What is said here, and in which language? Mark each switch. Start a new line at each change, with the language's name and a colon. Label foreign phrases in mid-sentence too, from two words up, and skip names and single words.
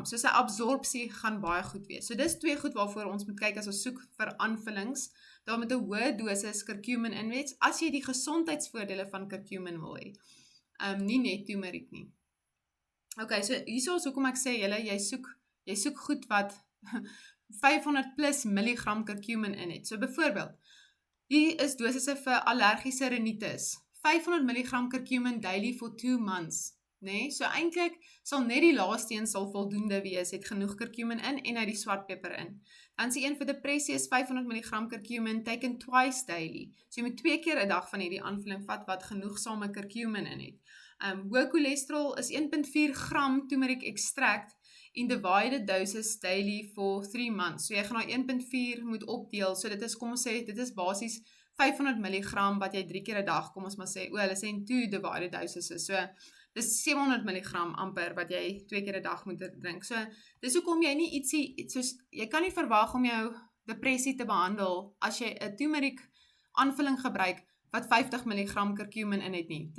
Afrikaans: So sy absorpsie gaan baie goed wees. So dis 2 goed waarvoor ons moet kyk as ons soek vir aanvullings, daar met 'n hoë dosis curcumin in wees, as jy die gesondheidsvoordele van curcumin wil hê. Nie net turmeric nie. Okay, so hierso is hoekom ek sê julle, jy soek goed wat 500 plus milligram curcumin in het. So byvoorbeeld, hier is dosisse vir allergiese rinitis.
English: 500 milligram curcumin daily for 2 months.
Afrikaans: Nee, so eintlik sal net die laaste een sal voldoende wees, het genoeg curcumin in en uit die swartpeper in. Dan sê een vir depressie is 500 milligram curcumin
English: taken twice daily.
Afrikaans: So jy moet 2 keer 'n dag van hierdie aanvulling vat wat genoegsame curcumin in het. Hoë cholesterol is
English: 1.4 gram turmeric extract in divided doses daily for 3 months.
Afrikaans: So jy gaan nou 1.4 moet opdeel, so dit is, kom ons sê, dit is basies 500 milligram wat jy 3 keer 'n dag, kom ons maar sê, hulle sê in 2
English: divided doses
Afrikaans: is, so dis 700 milligram amper wat jy 2 keer 'n dag moet drink. So dis hoekom jy nie ietsie, soos, jy kan nie verwag om jou depressie te behandel as jy 'n turmeric aanvulling gebruik wat 50 milligram curcumin in het nie.